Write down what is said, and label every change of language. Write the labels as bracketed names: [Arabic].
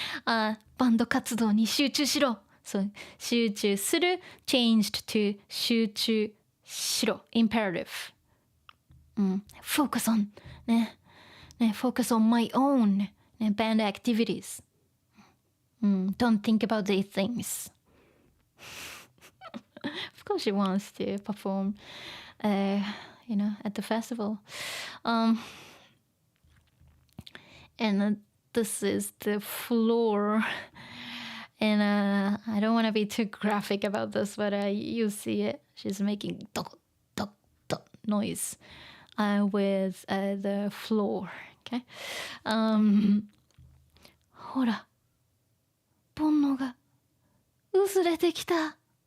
[English] バンド活動に集中しろ So 集中する changed to 集中しろ imperative. Focus on ね focus on my own ね band activities. Don't think about these things. Of course she wants to perform at the festival. And this is the floor. And I don't want to be too graphic about this, but you see it. She's making dot, dot, dot noise with the floor. Okay? [Japanese] ほら、煩悩が薄れてきた。